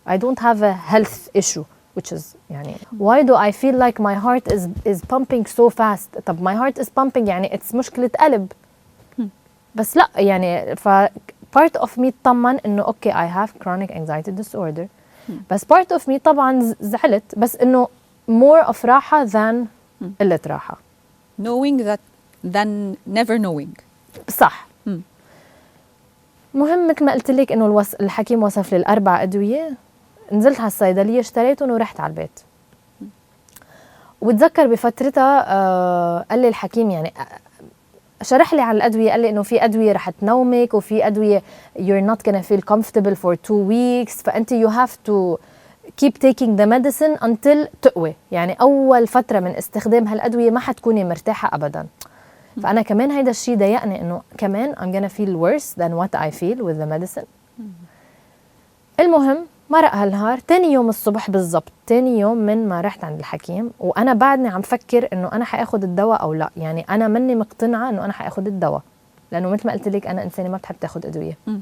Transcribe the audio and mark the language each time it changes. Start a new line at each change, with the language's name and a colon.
English: I don't have a health issue which is يعني why do I feel like my heart is pumping so fast؟ طب my heart is pumping يعني it's
Arabic: مشكلة قلب. بس لا يعني
English: part of me
Arabic: طمن انه
English: okay I have chronic anxiety disorder.
Arabic: بس
English: part of me
Arabic: طبعا زعلت، بس انه more of راحة than قلة راحة.
English: knowing that than never knowing.
Arabic: صح. مهم مثل ما قلت لك انه الحكيم وصف لي 4 ادويه، نزلت على الصيدليه اشتريتهم ورحت على البيت. وبتذكر بفترتها قال لي الحكيم يعني شرح لي على الادويه، قال لي انه في ادويه رح تنومك وفي ادويه
English: you're not gonna feel comfortable for 2 weeks،
Arabic: فانت
English: you have to keep taking the medicine until
Arabic: تقوي، يعني اول فتره من استخدام هالادويه ما حتكوني مرتاحه ابدا. فأنا كمان هيدا الشيء ضايقني إنه كمان
English: I'm gonna feel worse than what I feel with the medicine. المهم
Arabic: مرق هالنهار. تاني يوم الصبح بالضبط، تاني يوم من ما رحت عند الحكيم، وانا بعدني عم فكر انه انا حاخد الدواء او لا. يعني انا مني مقتنعه انه انا حاخد الدواء، لانه مثل ما قلت لك انا انسانه ما بتحب تاخد ادويه.